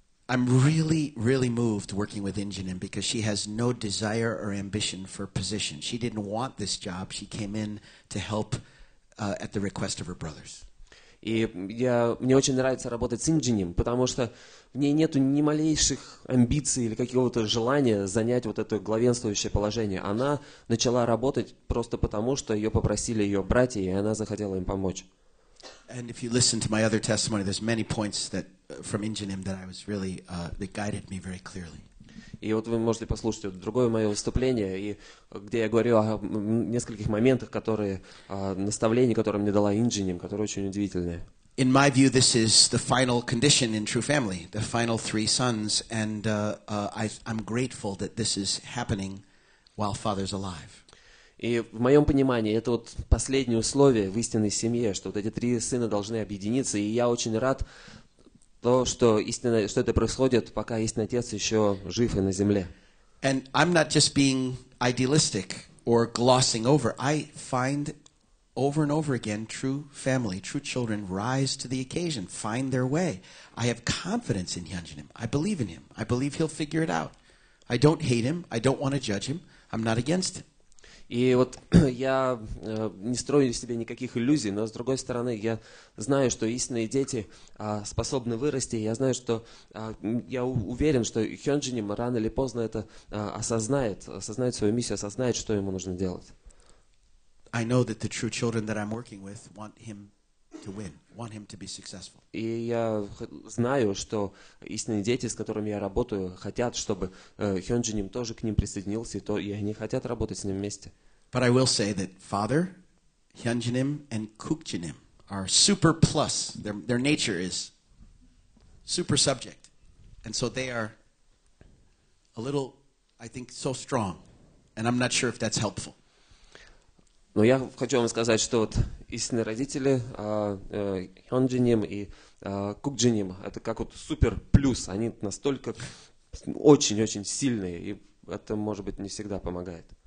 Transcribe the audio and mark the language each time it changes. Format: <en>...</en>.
<en>I'm really moved working with Injanim because she has no desire or ambition for position. She didn't want this job. She came in to help at the request of her brothers.</en> <ru>И мне очень нравится работать с Инджинем, потому что в ней нету ни малейших амбиций или какого-то желания занять вот это главенствующее положение. Она начала работать просто потому, что ее попросили ее братья, и она захотела им помочь.</ru> <en>And if you listen to my other testimony, there's many points that from Injanim that I was really that guided me very clearly.</en> <ru>И вот вы можете послушать вот другое мое выступление, и где я говорю о нескольких моментах, наставлений, которые мне дала Инджиним, которые очень удивительные.</ru> <en>In my view, this is the final condition in True Family, the final 3 sons, and I'm grateful that this is happening while Father's alive.</en> <ru>И в моем понимании это вот последнее условие в истинной семье, что вот эти 3 сына должны объединиться, и я очень рад, что это происходит, пока истинный отец еще жив и на земле.</ru> <en>And I'm not just being idealistic or glossing over. I find over and over again true family, true children rise to the occasion, find their way. I have confidence in Hyunjinim. I believe in him. I believe he'll figure it out. I don't hate him. I don't want to judge him. I'm not against him.</en> <ru>И вот я не строю себе никаких иллюзий, но с другой стороны я знаю, что истинные дети способны вырасти. Я знаю, что я уверен, что Hyunjinim рано или поздно это осознает свою миссию, осознает, что ему нужно делать.</ru> <en>I know that the true children that I'm working with want him to win, want him to be successful.</en> <ru>И я знаю, что истинные дети, с которыми я работаю, хотят, чтобы Hyunjinim тоже к ним присоединился, и они хотят работать с ним вместе.</ru> <en>But I will say that Father, Hyunjinim, and Kukjinim are super plus. Their nature is super subject. And so they are a little, I think, so strong. And I'm not sure if that's helpful.</en> <ru>Но я хочу вам сказать, что вот истинные родители, Хёнджиним и Кукджиним, это как вот супер плюс. Они настолько очень-очень сильные, и это, может быть, не всегда помогает.</ru>